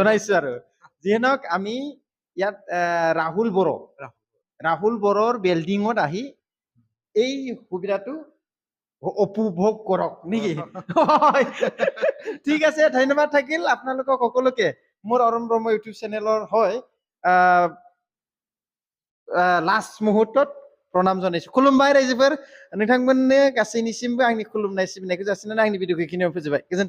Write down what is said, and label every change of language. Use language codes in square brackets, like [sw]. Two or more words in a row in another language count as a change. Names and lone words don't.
[as] আৰু যিয়ে নহওক আমি ইয়াত ৰাহুল বড়ো ৰাহুল বৰৰ বিল্ডিঙত আহি এই সুবিধাটো উপভোগ কৰক নেকি ঠিক আছে ধন্যবাদ থাকিল আপোনালোকক সকলোকে মোৰ অৰুণ ব্ৰহ্ম ইউটিউব চেনেলৰ হয় লাষ্ট মুহূৰ্তত [brx] प्रणाम जानायसै खुलुमबाय रायजोफोर नोंथांमोननो गासैनिसिमबो आंनि खुलुमनाय सिबिनायखौ जासिनानै आंनि भिडिअखौ बेखिनियाव फोजोबबाय गोजोन्थों